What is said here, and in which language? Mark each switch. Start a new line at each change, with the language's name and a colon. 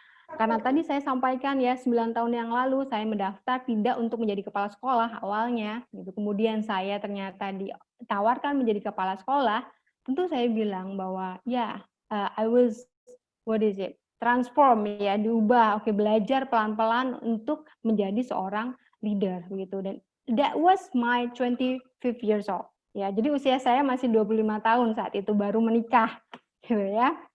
Indonesian: Karena tadi saya sampaikan ya 9 tahun yang lalu saya mendaftar tidak untuk menjadi kepala sekolah awalnya gitu. Kemudian saya ternyata ditawarkan menjadi kepala sekolah, tentu saya bilang bahwa ya
English: I was transform
Indonesian: ya, diubah, oke, belajar pelan-pelan untuk menjadi seorang leader begitu.
English: Dan that was my 25 years old.
Indonesian: Ya, jadi usia saya masih 25 tahun saat itu, baru menikah gitu ya.